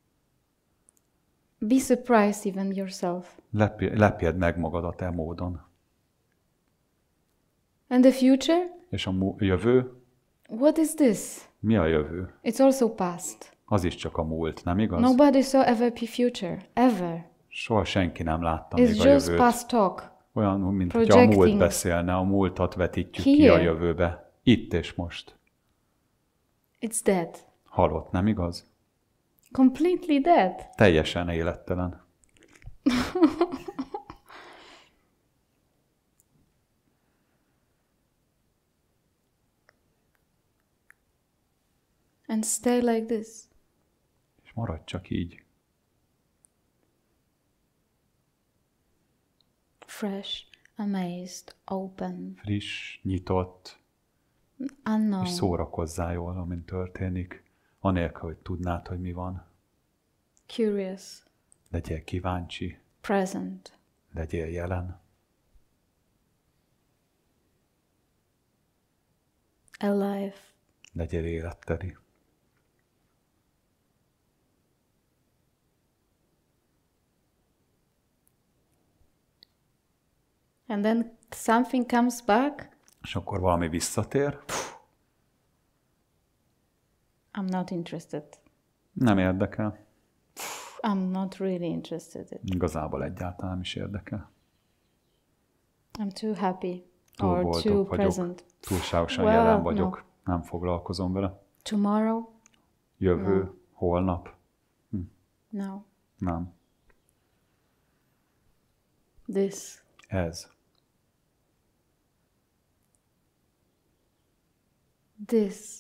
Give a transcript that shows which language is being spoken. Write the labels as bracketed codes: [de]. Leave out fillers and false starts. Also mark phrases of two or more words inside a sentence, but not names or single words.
[en] Be surprised even yourself. [hu] Lepjed meg magadat e módon. [en] And the future? [hu] És a jövő? [en] What is this? [hu] Mi a jövő? [en] It's also past. [hu] Az is csak a múlt, nem igaz? [en] Nobody saw ever be future, ever. [hu] Soha senki nem látta még a jövőt. [en] It's just past talk. [hu] Olyan, mint hogy a múlt beszélne, a múltat vetítjük ki a jövőbe. Itt és most. [en] It's dead. [hu] Halott, nem igaz? [en] Completely dead. [hu] Teljesen élettelen. [en] And stay like this. [hu] És maradj csak így. [en] Fresh, amazed, open. [hu] Friss, nyitott. [en] Unknown. [hu] És szórakozzál jól, amint történik, anélkül, hogy tudnád, hogy mi van. [en] Curious. [hu] Legyél kíváncsi. [en] Present. [hu] Legyél jelen. [en] Alive. [hu] Legyél életteli. [en] And then something comes back. [hu] És akkor valami visszatér. [en] I'm not interested. [hu] Nem érdekel. [en] I'm not really interested. [hu] Igazából egyáltalán is érdekel. [en] I'm too happy. [hu] Túl [en] or [hu] boldog [en] too [hu] vagyok. [en] present. [hu] Túlságosan jelen vagyok. No. Nem foglalkozom vele. [en] Tomorrow? [hu] Jövő, holnap. [en] No. [hu] Nem. [en] This. [hu] Ez. [en] This.